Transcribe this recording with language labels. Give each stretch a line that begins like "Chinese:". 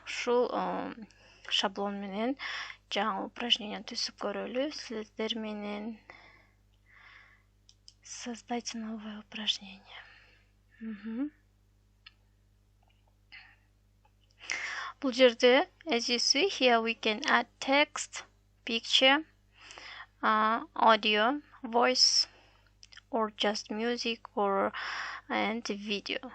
Kyrgyz: Ушул шаблон менен жаңы упражнение түзүп көрөлү. Сиздер менен
Russian: создайте новое упражнение.
Kyrgyz: Бул жерде,
English: as you see here, we can add text, picture, audio, voice, or just music, or and video.